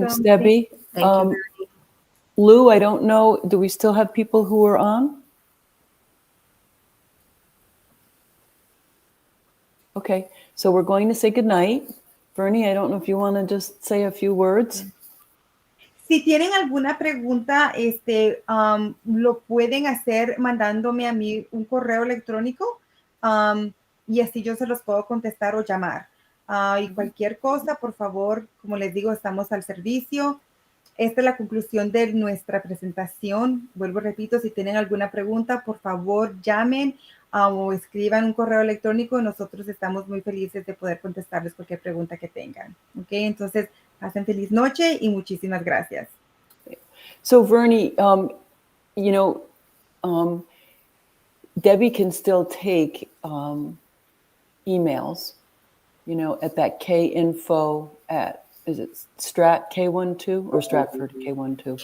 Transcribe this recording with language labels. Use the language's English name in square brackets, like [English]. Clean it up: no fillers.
[English] Thanks, Debbie. Thank you. Lou, I don't know, do we still have people who are on? Okay, so we're going to say goodnight. Vernie, I don't know if you want to just say a few words. [Spanish] Si tienen alguna pregunta, lo pueden hacer mandándome a mí un correo electrónico y así yo se los puedo contestar o llamar. Y cualquier cosa, por favor, como les digo, estamos al servicio. Esta es la conclusión de nuestra presentación. Vuelvo, repito, si tienen alguna pregunta, por favor, llamen o escriban un correo electrónico. Nosotros estamos muy felices de poder contestarles cualquier pregunta que tengan. ¿Ok? Entonces, pasen feliz noche y muchísimas gracias. [English] So Vernie, Debbie can still take emails, at that kinfo at, is it Strat K12 or Stratford K12?